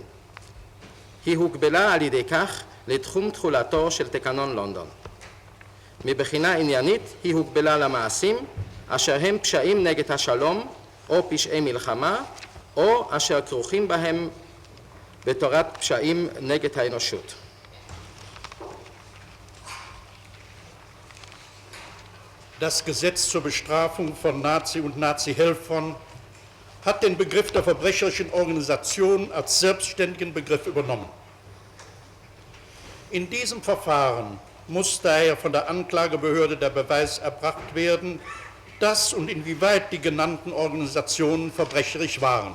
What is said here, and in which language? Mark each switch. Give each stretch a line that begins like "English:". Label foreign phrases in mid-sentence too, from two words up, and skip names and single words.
Hebrew: היא הוגבלה על ידי כך לתחום תחולתו של תקנון לונדון. מבחינה עניינית היא הוגבלה למעשים אשר הם פשעים נגד השלום או פשעי מלחמה או אשר כרוכים בהם בתורת פשעים נגד האנושות.
German: Das Gesetz zur Bestrafung von Nazi- und Nazi-Helfern hat den Begriff der verbrecherischen Organisation als selbstständigen Begriff übernommen. In diesem Verfahren muss daher von der Anklagebehörde der Beweis erbracht werden, dass und inwieweit die genannten Organisationen verbrecherisch waren.